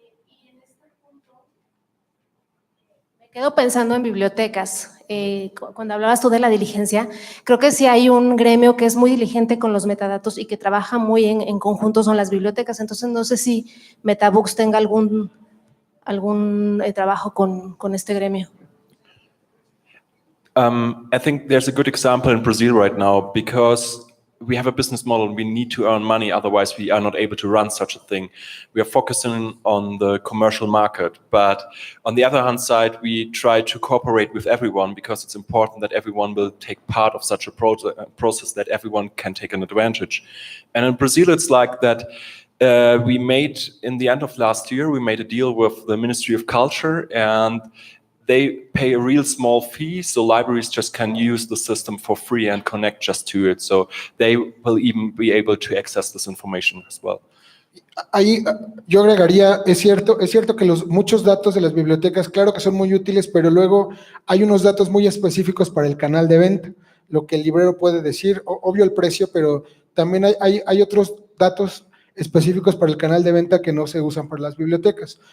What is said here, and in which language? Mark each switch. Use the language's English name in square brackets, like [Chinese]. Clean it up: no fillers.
[Spanish] Y en este punto me quedo pensando en bibliotecas. Cuando hablabas tú de la diligencia, creo que sí hay un gremio que es muy diligente con los metadatos y que trabaja muy en conjunto, son las bibliotecas. Entonces, no sé si MetaBooks tenga algún trabajo con este gremio. [English] I think there's a good example in Brazil right now because we have a business model and we need to earn money, otherwise we are not able to run such a thing. We are focusing on the commercial market, but on the other hand side, we try to cooperate with everyone because it's important that everyone will take part of such a process, that everyone can take an advantage. And in Brazil, it's like that. We made, in the end of last year, we made a deal with the Ministry of Culture and they pay a real small fee, so libraries just can use the system for free and connect just to it. So they will even be able to access this information as well. [Spanish] Ahí yo agregaría, es cierto que muchos datos de las bibliotecas, claro que son muy útiles, pero luego hay unos datos muy específicos para el canal de venta, lo que el librero puede decir, obvio el precio, pero también hay otros datos específicos para el canal de venta que no se usan para las bibliotecas.